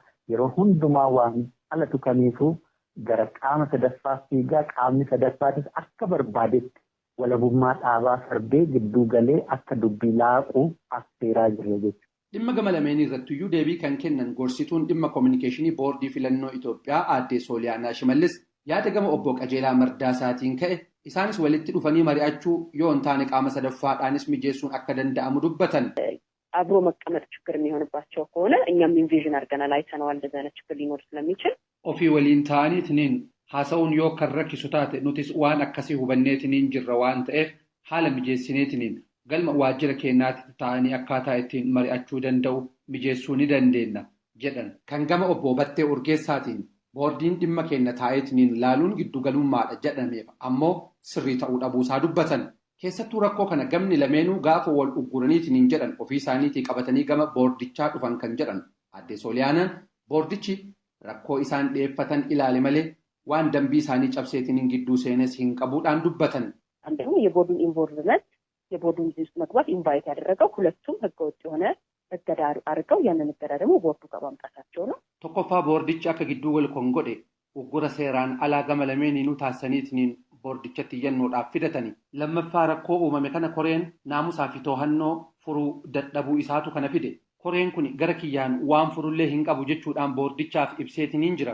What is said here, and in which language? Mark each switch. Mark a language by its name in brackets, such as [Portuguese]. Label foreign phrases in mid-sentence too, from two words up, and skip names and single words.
[Oromo] yeroo hundumaa waan alatu kamiifuu gara qaama sadaffaa fiigaa qaamni sadaffaatis akka barbaadetti walabummaa dhaabaa sarbee gidduu galee akka dubbii laaquu affeeraa jira jechuudha. Dhimma gama lameenii irrattiyyuu deebii kan kennan gorsituun dhimma koominikeeshinii boordii filannoo Itoophiyaa aadde Sooliyaanaa Shimallis yaada gama obbo Qajeelaa Mardaasaatiin ka'e isaanis walitti dhufanii mari'achuu yoo hin taane qaama sadaffaadhaanis mijeessuun akka danda'amu dubbatan. [Amharic] አብሮ መቀመጥ ችግር የሚሆንባቸው ከሆነ እኛም ኢንቪዥን አድርገናል አይተነዋል እንደዚህ አይነት ችግር ሊኖር ስለሚችል [Oromo] ofii waliin ta'aniitiin haasa'uun yoo kan rakkisu taate nutis waan akkasii hubanneetiin jirra waan ta'eef haala mijeessineetiin galma waajjira keenyaatti ta'anii akkaataa ittiin mari'achuu danda'u mijeessuu ni dandeenya jedhan. Kan gama obbo Battee Urgeessaatiin boordiin dhimma keenya taa'eetiin laaluun giddugalummaadha jedhameef ammoo sirrii ta'uu dhabuusaa dubbatan. Keessattuu rakkoo kana gamni lameenuu gaafa wal ugguraniitiin jedhan ofii isaaniitii qabatanii gama boordichaa dhufan kan jedhan aadde Sooliyaanaan boordichi rakkoo isaan dhiyeeffatan ilaale malee waan dambii isaanii cabseetiin gidduu seenes hin qabuudhaan dubbatan. [Amharic] አንደኛው የቦርዱን ኢንቮልቭመንት የቦርዱን ውስጥ መግባት ኢንቫይት ያደረገው ሁለቱም ህገወጥ የሆነ እገዳ አድርገው ያንን እገዳ ደግሞ ቦርዱ ጋር ማምጣታቸው ነው። [Oromo] tokkoffaa boordichi akka gidduu wal kongodhe uggura seeraan alaa gama lameeninuu taasisaniitiin boordichatti iyyannoodhaaf fidatani. Lammaffaa rakkoo uumame kana koreen naamusaa fi to'annoo furuu dadhabuu isaatu kana fide. Koreen kun gara kiyyaan waan furullee hin qabu jechuudhaan boordichaaf ibseetiin jira.